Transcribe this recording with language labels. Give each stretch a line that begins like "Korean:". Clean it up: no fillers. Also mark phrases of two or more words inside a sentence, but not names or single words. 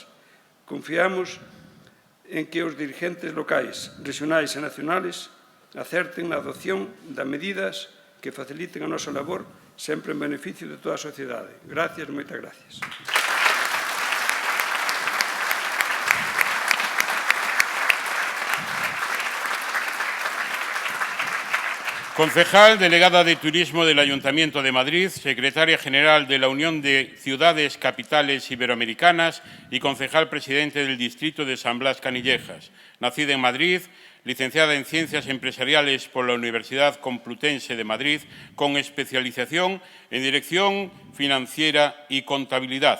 Galician: Confiamos en que os dirigentes locais, regionais e nacionales acerten na adopción de medidas que faciliten a nosa labor sempre en beneficio de toda a sociedade. Gracias, moitas gracias.
Spanish: Concejal, delegada de Turismo del Ayuntamiento de Madrid, secretaria general de la Unión de Ciudades Capitales Iberoamericanas y concejal presidente del Distrito de San Blas Canillejas. Nacida en Madrid, licenciada en Ciencias Empresariales por la Universidad Complutense de Madrid, con especialización en Dirección Financiera y Contabilidad.